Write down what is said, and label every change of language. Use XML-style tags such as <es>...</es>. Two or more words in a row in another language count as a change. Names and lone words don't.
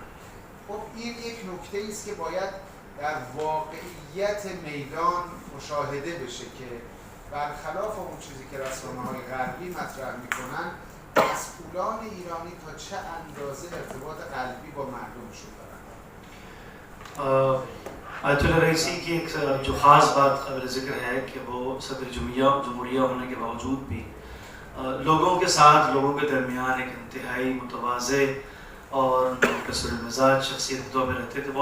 <fa>خب این یک نکته است که باید در واقعیت میدان مشاهده بشه که برخلاف اون چیزی که رسانه‌های غربی مطرح میکنن، مسئولان ایرانی تا چه اندازه ارتباط قلبی با مردمشون دارن.</fa> <ur>آیت اللہ رئیسی کی ایک جو خاص بات قابل ذکر ہے کہ وہ صدر جمہوریہ ہونے کے باوجود بھی لوگوں کے ساتھ، لوگوں کے درمیان ایک انتہائی متواضع اور کسر مزاج شخصیت کے طور پر رہتے تھے.</ur>